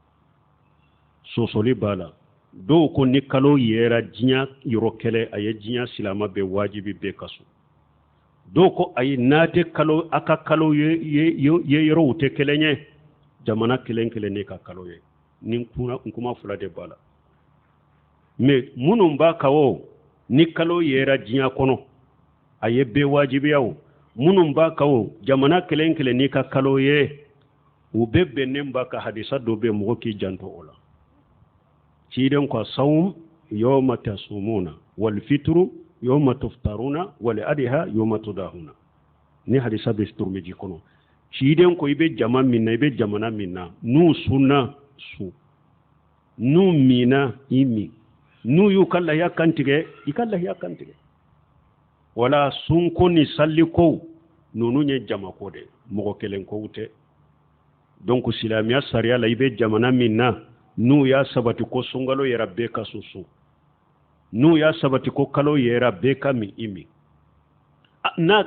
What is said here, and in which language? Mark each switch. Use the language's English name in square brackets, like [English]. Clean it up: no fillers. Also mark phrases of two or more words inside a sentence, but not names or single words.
[Bambara] sɔsɔli b'a la dɔw ko ni kalo yera diɲɛ yɔrɔ kɛlɛ a ye diɲɛ silama bɛɛ wajibi bɛɛ kaso dɔw ko ayi n'a tɛ kalo a ka kalo ye yɔrɔw tɛ kelen ye jamana kelen kelen ne ka kalo ye ni kuma fila de b'a la mais minnu b'a ka o ni kalo yera diɲɛ kɔnɔ a ye bɛɛ wajibiya o minnu b'a ka o jamana kelen kelen ne ka kalo ye u bɛɛ bɛnnen b'a ka hadisa dɔ bɛ mɔgɔ k'i janto o la ciden ko [Arabic] الصوم يوم تصومون والفطر يوم تفطرون والأضحى يوم تضحون [Bambara] ni hadisa be turmiji kono ciden ko ibe jama minna ibe jamana minna nu sunna su nu mina imi nu yukalla ya kantige ikalla ya kantige wala sun ko ni salli ko nunu nye jama ko de mogo kelen ko wute donc silamiya sariya la ibe jamana minna n'u y'a sabati ko sunkalo yɛrɛ bɛɛ ka susu n'u y'a sabati ko kalo yɛrɛ bɛɛ ka min i min n'a